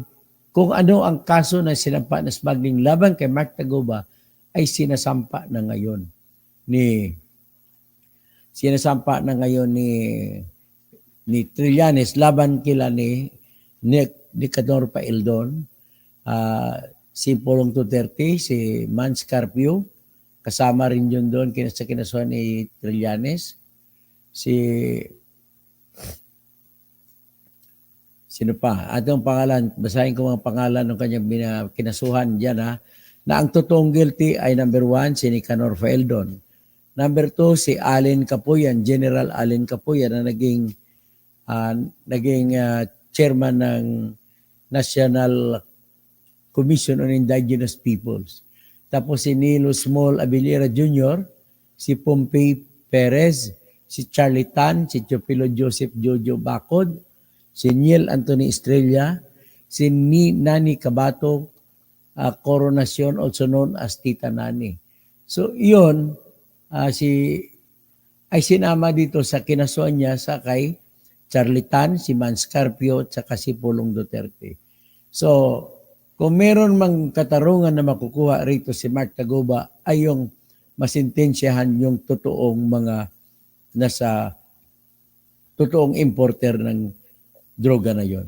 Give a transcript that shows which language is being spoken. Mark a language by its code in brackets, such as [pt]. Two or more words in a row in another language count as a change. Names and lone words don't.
[tl] Kung ano ang kaso na sinampa na smuggling laban kay Mark Taguba ay sinasampa na ngayon ni Trillanes laban kila ni Nicador Paildon, si Pulong Duterte, si Mans Carpio, kasama rin yun doon sa kinasuhan ni Trillanes, sino pa? Atong pangalan, basahin ko mga pangalan ng kanyang kinasuhan dyan na ang totoong guilty ay number 1, si Nicanor Faeldon. Number 2, si Allen Capuyan, General Allen Capuyan na naging chairman ng National Commission on Indigenous Peoples. Tapos si Nilo Small Abilira Jr., si Pompey Perez, si Charlie Tan, si Teofilo Joseph Jojo Bacod, si Neil Anthony Estrella, si Nani Cabato Coronacion, [en] also known as Tita Nani. [tl] So iyon, ay sinama dito sa kinasuhan niya sa kay Charlie Tan, si Man Scarpio, at saka si Pulong Duterte. So, kung meron mang katarungan na makukuha rito si Mark Taguba ay yung masintensyahan yung totoong mga totoong importer ng droga na yon.